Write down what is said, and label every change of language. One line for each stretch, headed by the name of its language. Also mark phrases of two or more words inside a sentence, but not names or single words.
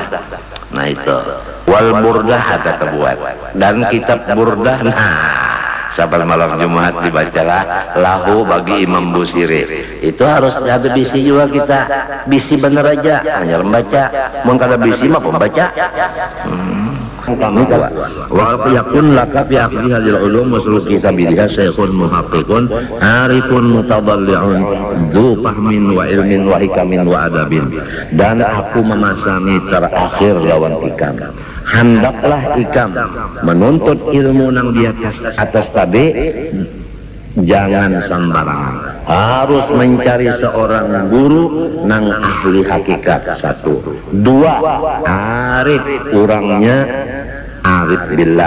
Banjar: Nah itu wal burdah ada kebuat dan kitab burdah. Nah sabar malam Jumat dibacalah lahu bagi Imam Busiri. Itu harus ada bisi juga kita, bisi bener aja hanya membaca, mun kada bisi mah pembaca.
Arabic: ويكون لك في أخذ هذه العلوم وسلوك سبيلها شيخ محقق عارف متضلع ذو فهم وعلم وحكم وأدب.
Banjar: Dan aku memasani terakhir lawan ikam, hendaklah ikam menuntut ilmu nang di atas tadi, jangan sembarangan, harus mencari seorang guru nang ahli hakikat. 1, 2 arif orangnya,
Arabic: عارف بالله.